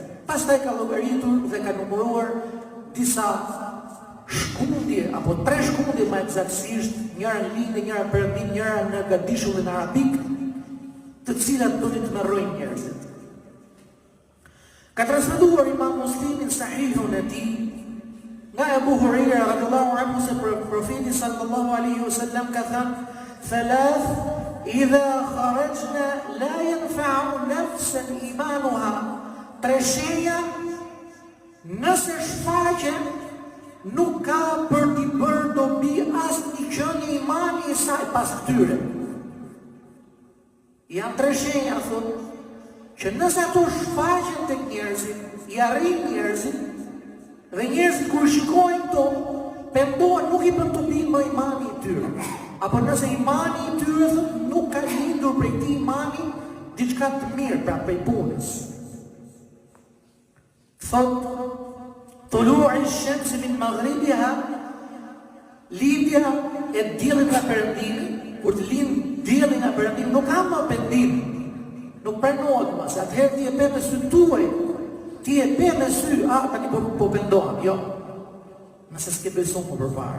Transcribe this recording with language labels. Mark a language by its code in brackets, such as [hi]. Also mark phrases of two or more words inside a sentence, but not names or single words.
[sq] Pastaj ka llogaritur dhe ka numëruar disa shkundje apo 3 shkundje më eksaktësisht, njëra në lindje, njëra perëndim, njëra në gadishullin arabik, të cilat do t'i tmerrojnë njerëzit. Ka transmetuar Imam Muslimi në Sahihun e tij nga Abu Huraira [ar] رضي الله عنه [sq] se profeti [ar] صلى الله عليه وسلم [sq] ka thënë: [ar] "ثلاث إذا خرجن لا ينفع نفسا إيمانها." [sq] 3 shenja nëse shfaqen nuk ka për t'i bërë dobi asnjë qenie imani i saj pas këtyre. Janë 3 shenja thotë që nëse ato shfaqen tek njerëzit, i arrin njerëzit, dhe njerëzit kur shikojnë to, pendohen, nuk i bën dobi më imani i tyre. Apo nëse imani i tyre thotë nuk ka lindur prej këtij imani diçka të mirë, pra prej punës. Thot, [ar] طلوع الشمس من مغربها, [sq] lindja e diellit nga perëndimi. Kur të lind dielli nga perëndimi nuk ka më pendim, nuk pranohet më, se atëherë ti e pe me sy tuaj, ti e pe me sy, tani po pendohem, jo, nëse s'ke besu më përpara.